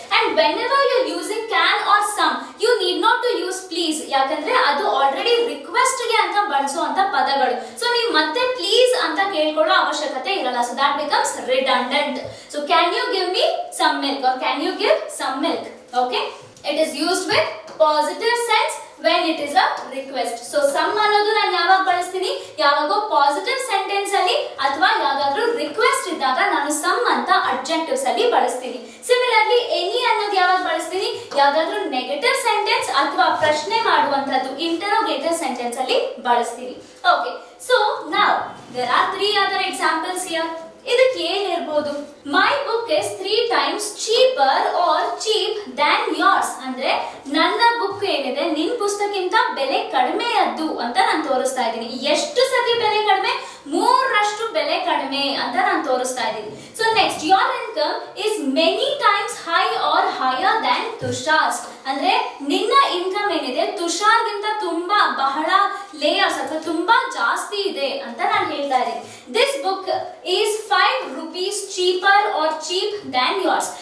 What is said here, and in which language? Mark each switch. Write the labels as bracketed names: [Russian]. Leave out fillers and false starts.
[English] and whenever you using can or some, you need not to use please, [Kannada] ಯಾಕಂದ್ರೆ ಅದು already request ಗೆ ಅಂತ ಬಳಸುವಂತ ಪದಗಳು. ಸೊ ನೀವು ಮತ್ತೆ ಪ್ಲೀಸ್ ಅಂತ ಕೇಳ್ಕೊಳ್ಳೋ ಅವಶ್ಯಕತೆ ಇರಲ್ಲ. [English] So that becomes redundant. So can you give me some milk or can you give some milk? Okay, it is used with positive sense when it is a request. [Kannada] So some ಅನ್ನೋದು ನಾನು ಯಾವಾಗ ಬಳಸ್ತೀನಿ? ಯಾವಾಗೋ positive sentence ಅಲ್ಲಿ ಅಥವಾ ಯಾವ್ದಾದ್ರೂ request ಇದ್ದಾಗ ನಾನು ಸಮ್ ಅಂತ ಅಡ್ಜೆಕ್ಟಿವ್ಸ್ ಅಲ್ಲಿ ಬಳಸ್ತೀನಿ. ಸಿಮಿಲರ್ಲಿ ಎನಿ ಅನ್ನೋದು ಯಾವಾಗ ಬಳಸ್ತೀನಿ? ಯಾವ್ದಾದ್ರೂ ನೆಗೆಟಿವ್ ಸೆಂಟೆನ್ಸ್ ಅಥವಾ ಪ್ರಶ್ನೆ ಮಾಡುವಂತದ್ದು ಇಂಟರೋಗೇಟಿವ್ ಸೆಂಟೆನ್ಸ್ ಅಲ್ಲಿ ಬಳಸ್ತೀನಿ. [English] Okay, so now there are 3 other examples here. [Kannada] ಇದಕ್ಕೆ ಏನಿರಬಹುದು? [English] my book is 3 times cheaper or cheap than yours [Kannada] ಅಂದ್ರೆ ನನ್ನ ಬುಕ್ ಏನಿದೆ ನಿನ್ ಪುಸ್ತಕಕ್ಕಿಂತ ಬೆಲೆ ಕಡಿಮೆಯದ್ದು ಅಂತ ನಾನು ತೋರಿಸ್ತಾ ಇದ್ದೀನಿ. ಎಷ್ಟು ಸತಿ ಬೆಲೆ ಕಡಿಮೆ? 3ರಷ್ಟು ಬೆಲೆ ಕಡಿಮೆ ಅಂತ ನಾನು ತೋರಿಸ್ತಾ ಇದ್ದೀನಿ. [English] so next, your income is many times high or higher than Tushar's [Kannada] ಅಂದ್ರೆ ನಿನ್ನ ಇನ್ಕಮ್ ಏನಿದೆ ತುಷಾರ್ಗಿಂತ ತುಂಬಾ ಬಹಳ ಲೇಯರ್ಸ್ ಅಥವಾ ತುಂಬಾ ಜಾಸ್ತಿ ಇದೆ ಅಂತ ನಾನು ಹೇಳ್ತಾ ಇದ್ದೀನಿ. [English] This book is 5 rupees cheaper or cheap than yours.